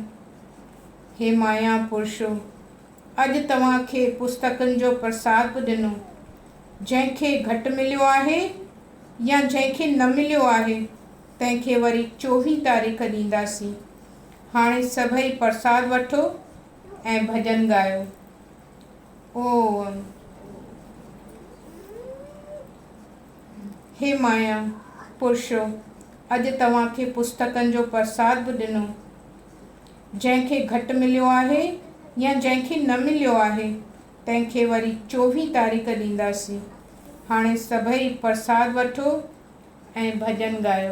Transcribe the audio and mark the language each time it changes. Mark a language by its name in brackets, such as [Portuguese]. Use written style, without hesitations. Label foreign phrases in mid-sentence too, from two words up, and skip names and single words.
[Sindhi] हे माया पुरुषो, अॼु तव्हांखे पुस्तकनि जो प्रसाद बि ॾिनो। जंहिंखे घटि मिलियो आहे या जंहिंखे न मिलियो आहे, तंहिंखे वरी 24 तारीख़ ॾींदासीं। हाणे सभई प्रसाद वठो ऐं भॼन ॻायो। ओम। हे माया पुरुषो, अॼु तव्हांखे पुस्तकनि जो प्रसाद बि ॾिनो। जंहिंखे घटि मिलियो आहे या जंहिंखे न मिलियो आहे, तंहिंखे वरी 24 तारीख़ ॾींदासीं। हाणे सभई प्रसाद वठो ऐं भॼन ॻायो।